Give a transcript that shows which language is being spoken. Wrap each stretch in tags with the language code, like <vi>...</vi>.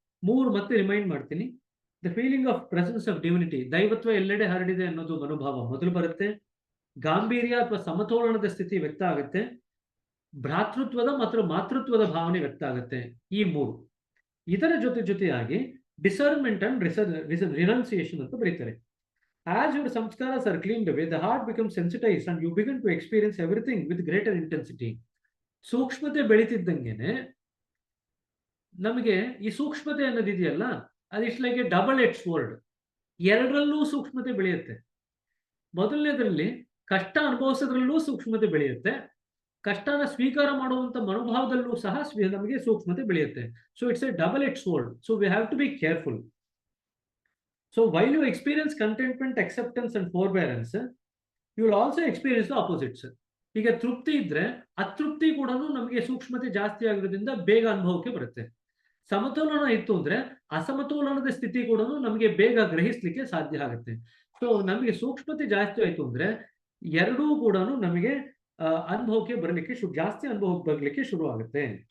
<kn>3 ಮತ್ತೆ ರಿಮೈಂಡ್ ಮಾಡ್ತೀನಿ.</kn> <en>the feeling of presence of divinity,</en> <kn>ದೈವತ್ವ ಎಲ್ಲೆಡೆ ಹರಡಿದೆ ಅನ್ನೋದು ಮನೋಭಾವ ಮೊದಲು ಬರುತ್ತೆ. ಗಾಂಭೀರ್ಯ ಅಥವಾ ಸಮತೋಲನದ ಸ್ಥಿತಿ ವ್ಯಕ್ತ ಆಗುತ್ತೆ. ಭ್ರಾತೃತ್ವದ ಮತ್ತು ಮಾತೃತ್ವದ ಭಾವನೆ ವ್ಯಕ್ತ ಆಗುತ್ತೆ. ಈ 3. ಇದರ ಜೊತೆಯಾಗಿ</kn> <en>discernment and renunciation</en> <kn>ಅಂತ ಬರೀತಾರೆ.</kn> <en>As your samskaras are cleaned away, the heart becomes sensitized and you begin to experience everything with greater intensity.</en> <kn>ಸೂಕ್ಷ್ಮತೆ ಬೆಳೀತಿದ್ದಂಗೆನೆ ನಮಗೆ ಈ ಸೂಕ್ಷ್ಮತೆ ಅನ್ನೋದಿದೆಯಲ್ಲ, ಅದು</kn> <en>It's like a double edge sword.</en> <kn>ಎರಡರಲ್ಲೂ ಸೂಕ್ಷ್ಮತೆ ಬೆಳೆಯುತ್ತೆ. ಮೊದಲನೇದರಲ್ಲಿ ಕಷ್ಟ ಅನುಭವಿಸೋದ್ರಲ್ಲೂ ಸೂಕ್ಷ್ಮತೆ ಬೆಳೆಯುತ್ತೆ. ಕಷ್ಟನ ಸ್ವೀಕಾರ ಮಾಡುವಂತ ಮನೋಭಾವದಲ್ಲೂ ಸಹ ನಮಗೆ ಸೂಕ್ಷ್ಮತೆ ಬೆಳೆಯುತ್ತೆ.</kn> <en>So it's a double edge sword. So we have to be careful. So while you experience contentment, acceptance and forbearance, you will also experience the opposites.</en> <kn>ಈಗ ತೃಪ್ತಿ ಇದ್ರೆ ಅತೃಪ್ತಿ ಕೂಡ ನಮಗೆ ಸೂಕ್ಷ್ಮತೆ ಜಾಸ್ತಿ ಆಗಿರೋದ್ರಿಂದ ಬೇಗ ಅನುಭವಕ್ಕೆ ಬರುತ್ತೆ. ಸಮತೋಲನ ಇತ್ತು ಅಂದ್ರೆ ಅಸಮತೋಲನದ ಸ್ಥಿತಿ ಕೂಡ ನಮಗೆ ಬೇಗ ಗ್ರಹಿಸ್ಲಿಕ್ಕೆ ಸಾಧ್ಯ ಆಗುತ್ತೆ. ಸೊ ನಮಗೆ ಸೂಕ್ಷ್ಮತೆ ಜಾಸ್ತಿ ಆಯ್ತು ಅಂದ್ರೆ ಎರಡೂ ಕೂಡ ನಮಗೆ ಅನುಭವಕ್ಕೆ ಬರಲಿಕ್ಕೆ ಜಾಸ್ತಿ ಅನುಭವಕ್ಕೆ ಬರಲಿಕ್ಕೆ ಶುರು ಆಗುತ್ತೆ.</kn>